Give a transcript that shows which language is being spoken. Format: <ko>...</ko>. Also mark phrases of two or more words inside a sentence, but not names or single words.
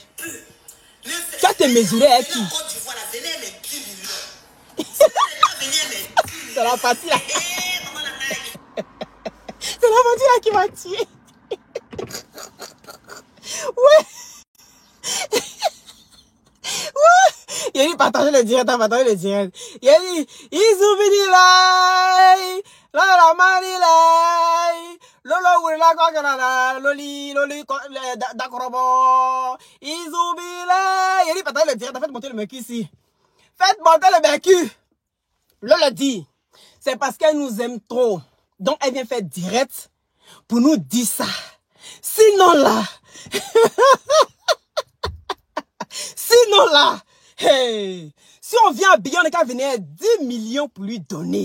<fr>Tu as te mesuré avec qui? C'est la partie là. C'est la partie là qui m'a tué. Ouais. Ouais. Il a dit partager le direct, partager le direct. Il a dit, Izubini lai, la mani lai, lolo wula kokana, loli, dakorobo, Izubini lai. Il a dit partager le direct, faites monter le mec ici. Faites monter le mec. Lolo dit, c'est parce qu'elle nous aime trop. Donc elle vient faire direct pour nous dire ça. Sinon là, hey, si on vient à Billon, on est qu'à venir 10 millions pour lui donner.</fr>